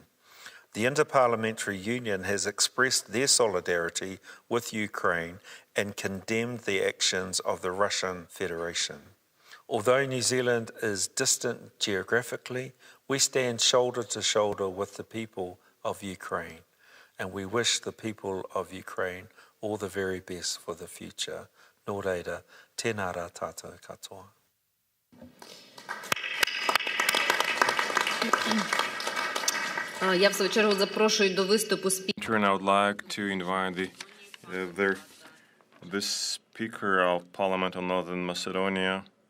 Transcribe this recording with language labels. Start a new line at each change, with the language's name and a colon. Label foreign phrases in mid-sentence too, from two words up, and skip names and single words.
English: The Interparliamentary Union has expressed their solidarity with Ukraine and condemned the actions of the Russian Federation. Although New Zealand is distant geographically, we stand shoulder to shoulder with the people of Ukraine, and we wish the people of Ukraine all the very best for the future.
Māori: Nō reira, tēnā rā tātou katoa.
Ukrainian: Я в свою чергу запрошую до виступу спікера.
English: I would like to invite the Speaker of Parliament of Northern Macedonia.